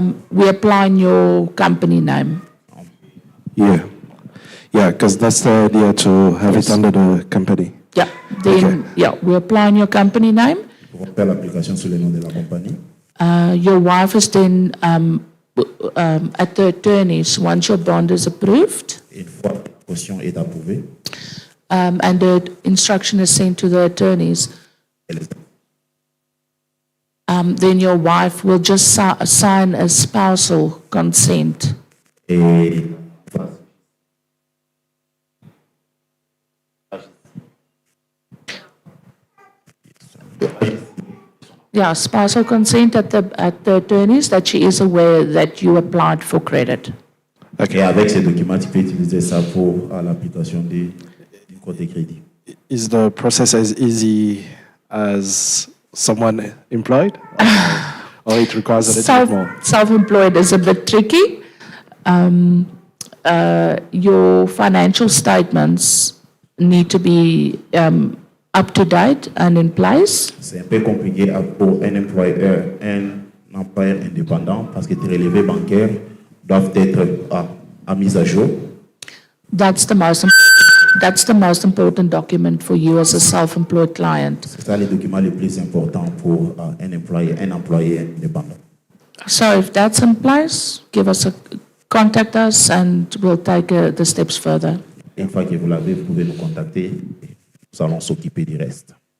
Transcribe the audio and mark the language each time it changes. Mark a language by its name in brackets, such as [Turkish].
[English] we apply in your company name. Yeah. Yeah, because that's the idea, to have it under the company. Yeah, then, we apply in your company name. [French] nous pouvons faire l'application sur le nom de la compagnie. [English] Your wife is then at the attorneys once your bond is approved, [French] Et une fois que la caution est approuvée, [English] and the instruction is sent to the attorneys. [French] elle est [English] Then your wife will just sign a spousal consent. [French] et [English] Yeah, spousal consent at the attorneys that she is aware that you applied for credit. [French] Et avec ces documents, tu peux utiliser ça pour l'application du côté crédit. [English] Is the process as easy as someone employed? Or it requires a little bit more? Self-employed is a bit tricky. Your financial statements need to be up to date and in place. [French] C'est un peu compliqué pour un employeur indépendant parce que tes relevés bancaires doivent être à mise à jour. [English] That's the most important document for you as a self-employed client. [French] C'est ça les documents les plus importants pour un employé indépendant. [English] So if that's in place, contact us and we'll take the steps further. [French] Une fois que vous l'avez, vous pouvez nous contacter. Nous allons s'occuper du reste.